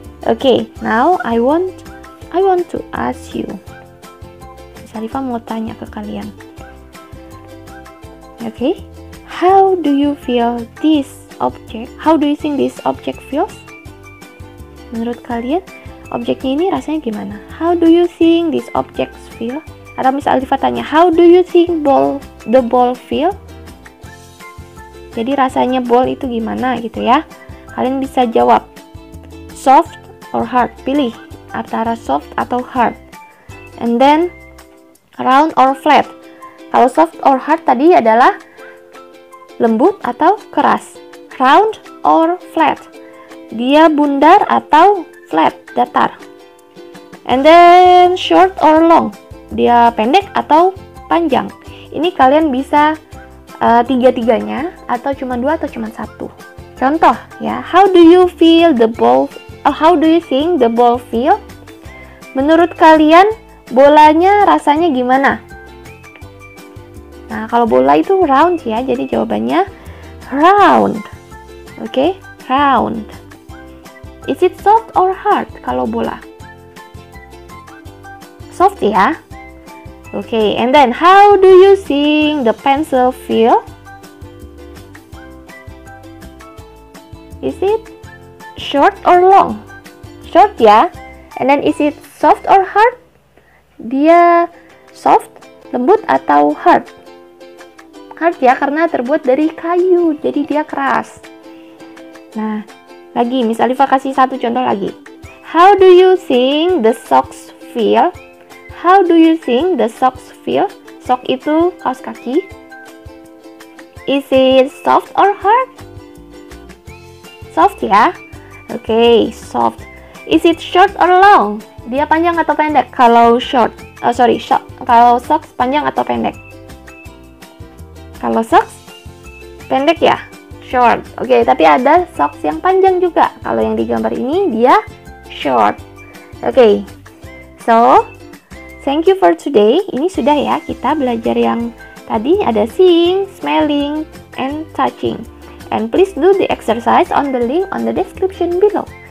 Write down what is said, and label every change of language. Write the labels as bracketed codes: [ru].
[en] Okay, now I want to ask you. [id] Miss Alifa mau tanya ke kalian. [en] Okay, how do you feel this object? How do you think this object feels? [id] Menurut kalian, objeknya ini rasanya gimana? [en] How do you think this object feel? [id] Atau Miss Alifa tanya, [en] how do you think the ball feel? [id] Jadi rasanya ball itu gimana gitu ya? Kalian bisa jawab [en] soft or hard, [id] pilih antara soft atau hard. [en] And then round or flat. [id] Kalau soft or hard tadi adalah lembut atau keras. [en] Round or flat, [id] dia bundar atau flat, datar. [en] And then short or long, [id] dia pendek atau panjang. Ini kalian bisa tiga-tiganya atau cuma dua atau cuma satu. [en] Contoh ya, how do you feel the ball? How do you think the ball feel? [id] Menurut kalian bolanya rasanya gimana? Nah, kalau bola itu round ya, jadi jawabannya round. [en] Oke, round. Is it soft or hard [id] kalau bola? [en] Soft ya. Oke, and then how do you think the pencil feel? Is it short or long? Short ya. And then is it soft or hard? [id] Dia soft, lembut atau hard? Hard ya, karena terbuat dari kayu, jadi dia keras. Nah, lagi Miss Alifa kasih satu contoh lagi. [en] How do you think the socks feel? How do you think the socks feel? [id] Sock itu kaos kaki. [en] Is it soft or hard? Soft ya. Oke, soft. Is it short or long? [id] Dia panjang atau pendek? Kalau short, kalau socks panjang atau pendek? Kalau socks pendek ya, short. Oke, tapi ada socks yang panjang juga. Kalau yang di gambar ini dia short. [en] Oke, so thank you for today. [id] Ini sudah ya, kita belajar yang tadi ada [en] seeing, smelling, and touching. And please do the exercise on the link on the description below.